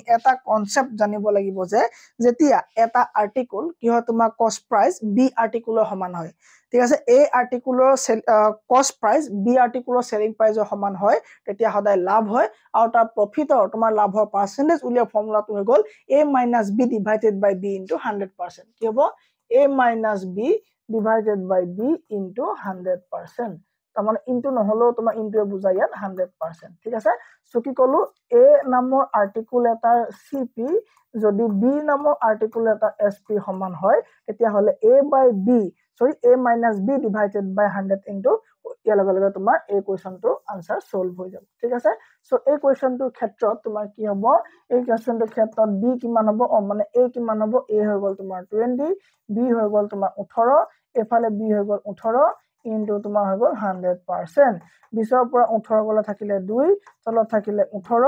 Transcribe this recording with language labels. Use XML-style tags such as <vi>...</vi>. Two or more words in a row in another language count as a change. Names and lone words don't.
<as>এটা কনসেপ্ট জানিব লাগিব যে যেতিয়া এটা আৰ্টিকল কি হয় তোমাৰ</as> <en>cost price</en> <as>বি আৰ্টিকলৰ সমান হয় ঠিক আছে এ আৰ্টিকলৰ কস্ট প্ৰাইস বি আৰ্টিকলৰ সেলিং প্ৰাইসৰ সমান হয় তেতিয়া সদায় লাভ হয় আৰু তাৰ প্ৰফিটৰ তোমাৰ লাভৰ পার্সেন্টেজ উলিয়া ফৰ্মুলাটো হৈ গল</as> <en>a - b divided by b into 100%</en> <as>কি হ'ব</as> <en>a - b divided by b into 100%</en> <as>তাৰমানে ইনটু নহলেও তোমাৰ ইনটুৱে বুজাই ইয়াত 100% ঠিক আছে সো কি কলো a নামৰ আৰ্টিকল এটাৰ cp যদি b নামৰ আৰ্টিকল এটা sp সমান হয় তেতিয়া হলে a -</as> <en>b divided by 100 into</en> <as>ইয়াৰ লগে লগে তোমাৰ এই কোৱেশ্চনটো আনসাৰ সলভ হৈ যাব ঠিক আছে সো এই কোৱেশ্চনটোৰ ক্ষেত্ৰত তোমাৰ কি হ'ব এই কোৱেশ্চনটোৰ ক্ষেত্ৰত b কিমান হ'ব মানে a কিমান হ'ব a হৈ গল তোমাৰ 20 b হৈ গল তোমাৰ 18 এফালে b হৈ গল 18 ইনটু তোমাৰ হৈ গল 100% 20 ৰ পৰা 18 গলে থাকিলে 2 তলত থাকিলে 18</as>